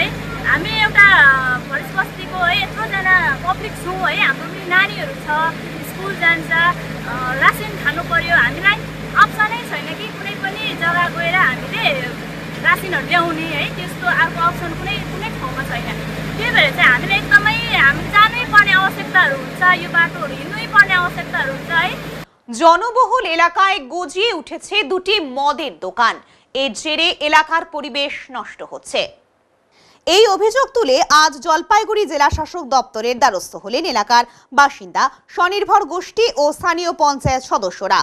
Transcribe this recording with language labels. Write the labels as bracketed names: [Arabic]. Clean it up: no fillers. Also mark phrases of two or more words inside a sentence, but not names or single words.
[Nepali] हामी एउटा फरेस्ट बस्तीको है यत्रोजना पब्लिक छौँ है, हाम्रो पनि नानीहरू छ, स्कुल जान्छ, रासिन खानु पर्यो, हामीलाई अप्सनै छैन कि कुनै पनि जग्गा गएर हामीले रासिनहरू ल्याउने है, त्यस्तो अर्को अप्सन कुनै ठाउँमा छैन। त्यही भएर चाहिँ हामीले एकदमै हामी जानै पर्ने आवश्यकताहरू हुन्छ, यो बाटोहरू हिँड्नै पर्ने आवश्यकताहरू हुन्छ है। [Bangla] জনবহুল এলাকায় গজিয়ে উঠেছে দুটি মদের দোকান। এর জেরে এলাকার পরিবেশ নষ্ট হচ্ছে। এই অভিযোগ তুলে আজ জলপাইগুড়ি জেলা শাসক দপ্তরের দ্বারস্থ হলেন এলাকার বাসিন্দা, স্বনির্ভর গোষ্ঠী ও স্থানীয় পঞ্চায়েত সদস্যরা।